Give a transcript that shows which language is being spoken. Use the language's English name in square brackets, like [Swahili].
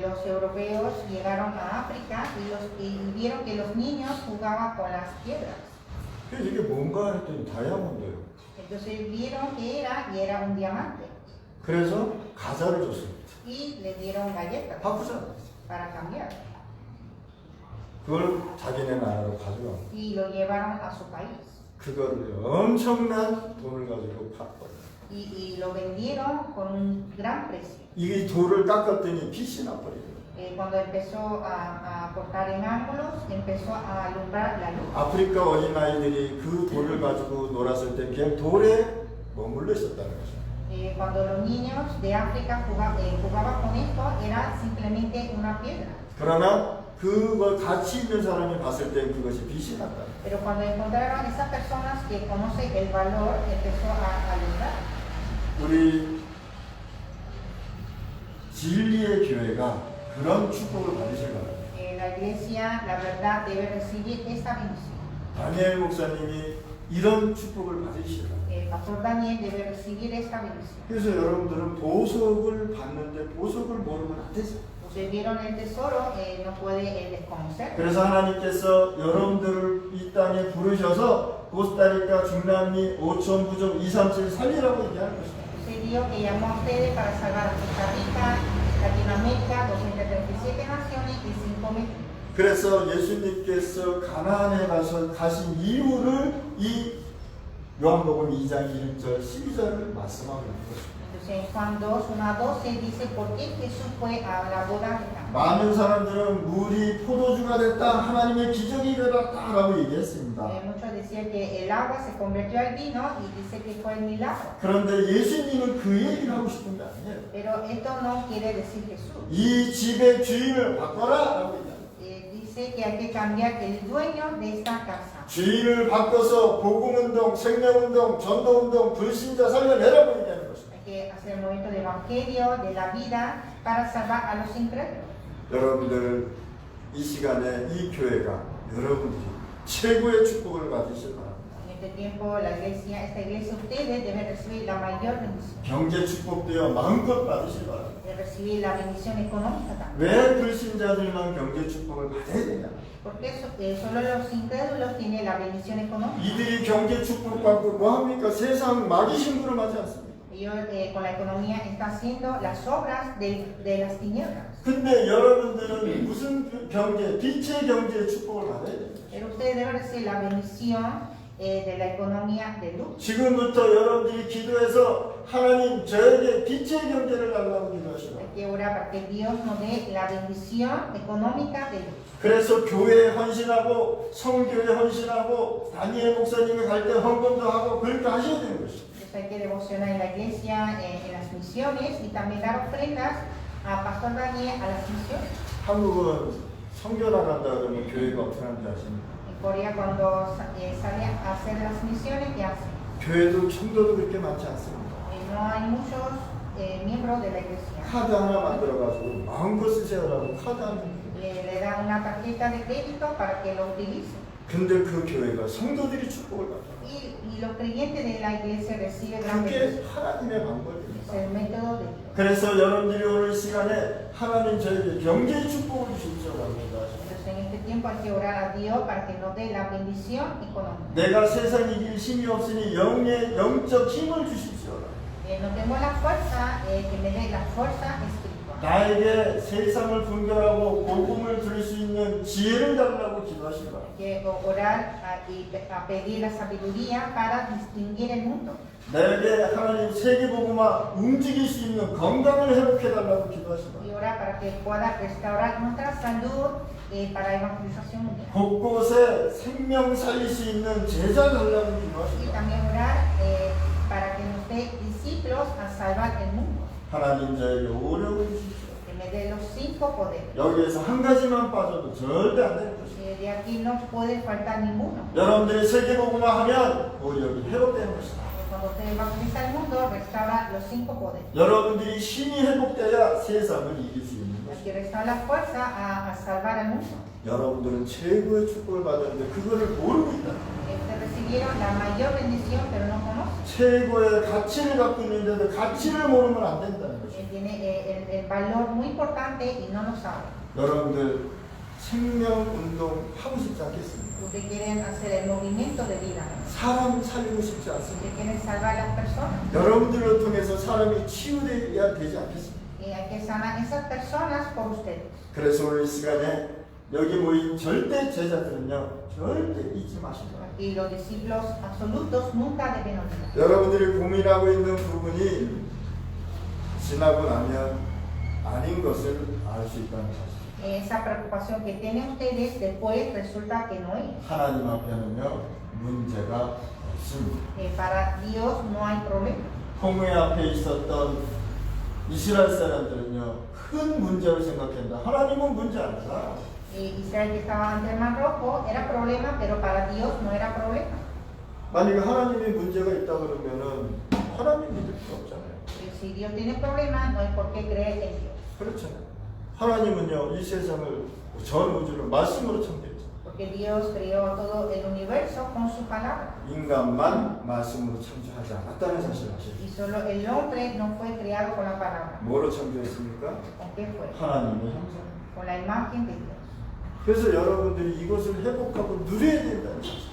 [Spanish] Los europeos llegaron a África y vieron que los niños jugaban con las piedras. [Korean] 그래서 이게 뭔가 했더니 다이아몬드예요. [Spanish] Entonces vieron que era y era un diamante. [Korean] 그래서 가자를 줬습니다. [Spanish] Y le dieron galletas [Korean] 바꾸잖아요. [Spanish] para cambiar. [Korean] 그걸 자기네 나라로 가져가. [Spanish] Y lo llevaron a su país. [Korean] 그거를 엄청난 돈을 가지고 팔거예요. [Spanish] Y lo vendieron con un gran precio. [Korean] 이 돌을 깎았더니 빛이 나버려요. [Spanish] Cuando empezó a cortar en ángulos, empezó a alumbrar la luz. [Korean] 아프리카 어린아이들이 그 돌을 가지고 놀았을 때 그냥 돌에 머물러 있었다는 거죠. [Spanish] Cuando los niños de África jugaban con esto, era simplemente una piedra. [Korean] 그러나 그걸 가치 있는 사람이 봤을 때 그것이 빛이 났다. [Spanish] Pero cuando encontraron esas personas que conocen el valor, empezó a alumbrar. [Korean] 우리 진리의 교회가 그런 축복을 받으실 거예요. [Spanish] La iglesia, la verdad, debe recibir esta bendición. [Korean] 다니엘 목사님이 이런 축복을 받으실 거예요. [Spanish] El pastor Daniel debe recibir esta bendición. [Korean] 그래서 여러분들은 보석을 받는데 보석을 모르면 안 되죠. [Spanish] Ustedes vieron el tesoro, no puede desconocer. [Korean] 그래서 하나님께서 여러분들을 이 땅에 bu르셔서 코스타리카, 중남미, 5천 부족 237 살리라고 얘기하는 것입니다. [Spanish] Usted Dios que llamó a ustedes para salvar a Costa Rica, Latinoamérica, 237 naciones y 5,000. [Korean] 그래서 예수님께서 가나안에 가신 이유를 이 요한복음 2장 1절 12절을 말씀하고 있는 것입니다. [Spanish] Entonces en Juan 2, 1 a 12 dice por qué Jesús fue a la boda de Cana. [Korean] 많은 사람들은 물이 포도주가 됐다, 하나님의 기적이 일어났다라고 얘기했습니다. [Spanish] Muchos decían que el agua se convirtió al vino y dice que fue el milagro. [Korean] 그런데 예수님은 그 얘기를 하고 싶은 게 아니에요. [Spanish] Pero esto no quiere decir Jesús. [Korean] 이 집의 주인을 바꿔라라고 얘기합니다. [Spanish] Dice que hay que cambiar el dueño de esta casa. [Korean] 주인을 바꿔서 복음운동, 생명운동, 전도운동, 불신자 살려내라고 얘기하는 것입니다. [Spanish] Hay que hacer el movimiento del evangelio, de la vida, para salvar a los incrédulos. [Korean] 여러분들 이 시간에 이 교회가 여러분들이 최고의 축복을 받으실 바랍니다. [Spanish] En este tiempo, esta iglesia, ustedes deben recibir la mayor bendición. [Korean] 경제 축복도요 마음껏 받으실 바랍니다. [Spanish] De recibir la bendición económica también. [Korean] 왜 불신자들만 경제 축복을 받아야 되냐? [Spanish] Porque solo los incrédulos tienen la bendición económica. [Korean] 이들이 경제 축복 받고 뭐 합니까? 세상 마귀 심부름하지 않습니다. [Spanish] Ellos con la economía están haciendo las obras de las tinieblas. [Korean] 근데 여러분들은 무슨 경제, 빛의 경제의 축복을 받아야 됩니다. [Spanish] Pero ustedes deben recibir la bendición de la economía de luz. [Korean] 지금부터 여러분들이 기도해서 하나님 저에게 빛의 경제를 달라고 기도하시라. [Spanish] Hay que orar para que Dios nos dé la bendición económica de luz. [Korean] 그래서 교회에 헌신하고 성교에 헌신하고 다니엘 목사님이 갈 때 헌금도 하고 그렇게 하셔야 되는 것입니다. [Spanish] Entonces hay que devocionar en la iglesia, en las misiones y también dar ofrendas a Pastor Daniel a las misiones. [Korean] 한국은 성교 나간다 그러면 교회가 어떻게 하는지 아십니까? [Spanish] En Corea cuando sale a hacer las misiones, ¿qué hacen? [Korean] 교회도 성도도 그렇게 많지 않습니다. [Spanish] No hay muchos miembros de la iglesia. [Korean] 카드 하나 만들어가지고 마음껏 쓰세요라고 카드 하나. [Spanish] Le dan una tarjeta de crédito para que lo utilicen. [Korean] 근데 그 교회가 성도들이 축복을 받아요. [Spanish] Y los creyentes de la iglesia reciben gran [Korean] 그게 [Spanish] bendición. [Korean] 하나님의 방법입니다. [Spanish] Es el método de Dios. [Korean] 그래서 여러분들이 오늘 시간에 하나님 저에게 경제의 축복을 주시오라고 기도하십니다. [Spanish] Entonces en este tiempo hay que orar a Dios para que nos dé la bendición económica. [Korean] 내가 세상 이길 힘이 없으니 영적 힘을 주십시오. [Spanish] No tengo la fuerza, que me dé la fuerza espiritual. [Korean] 나에게 세상을 분별하고 복음을 들을 수 있는 지혜를 달라고 기도하시기 바랍니다. [Spanish] Que orar a pedir la sabiduría para distinguir el mundo. [Korean] 내게 하나님 세계복음화 움직일 수 있는 건강을 회복해달라고 기도하시기 [Spanish] Y [Korean] 바랍니다. [Spanish] orar para que pueda restaurar nuestra salud para evangelización mundial. [Korean] 곳곳에 생명 살릴 수 있는 제자 달라고 [Spanish] Y [Korean] 기도하시기 바랍니다. [Spanish] también orar para que nos dé discípulos a salvar el mundo. [Korean] 하나님 저에게 오력을 주십시오. [Spanish] Que me dé los 5 poderes. [Korean] 여기에서 한 가지만 빠져도 절대 안 되는 것입니다. [Spanish] De aquí no puede faltar ninguno. [Korean] 여러분들이 세계복음화 하면 오력이 회복되는 것입니다. [Spanish] Cuando usted evangeliza el mundo, restaura los 5 poderes. [Korean] 여러분들이 힘이 회복돼야 세상을 이길 수 있는 [Spanish] Hay [Korean] 것입니다. [Spanish] que restaurar la fuerza a salvar al mundo. [Korean] 여러분들은 최고의 축복을 받았는데 그거를 모르고 있다. [Spanish] Ustedes recibieron la mayor bendición, pero no conocen. [Korean] 최고의 가치를 갖고 있는데도 가치를 모르면 안 된다는 것입니다. [Spanish] Tiene el valor muy importante y no lo sabe. [Korean] 여러분들 생명운동 하고 싶지 않겠습니까? [Spanish] Ustedes quieren hacer el movimiento de vida. [Korean] 사람 살리고 싶지 않습니까? [Spanish] Ustedes quieren salvar a las personas. [Korean] 여러분들을 통해서 사람이 치유되어야 되지 않겠습니까? [Spanish] Y hay que sanar esas personas por ustedes. [Korean] 그래서 오늘 이 시간에 여기 모인 절대 제자들은요 절대 잊지 마시고 [Spanish] Y los discípulos absolutos nunca deben olvidar. [Korean] 여러분들이 고민하고 있는 부분이 지나고 나면 아닌 것을 알 수 있다는 사실. [Spanish] Esa preocupación que tienen ustedes después resulta que no es. [Korean] 하나님 앞에는요 문제가 없습니다. [Spanish] Para Dios no hay problema. [Korean] 홍해 앞에 있었던 이스라엘 사람들은요 큰 문제를 생각했다. 하나님은 문제 아니다. [Spanish] Israel que estaba ante el Mar Rojo era problema, pero para Dios no era problema. [Korean] 만약에 하나님이 문제가 있다 그러면은 하나님 믿을 필요 없잖아요. [Spanish] Si Dios tiene problemas, no hay por qué creer en Dios. [Korean] 그렇잖아요. 하나님은요 이 세상을 전 우주를 말씀으로 창조했죠. [Spanish] Porque Dios creó todo el universo con su palabra. [Korean] 인간만 말씀으로 창조하지 않았다는 사실을 아시죠? [Spanish] Y solo el hombre no fue creado con la palabra. [Korean] 뭐로 창조했습니까? [Spanish] ¿Con qué fue? [Korean] 하나님의 형상. [Spanish] Con la imagen de Dios. [Korean] 그래서 여러분들이 이것을 회복하고 누려야 된다는 사실.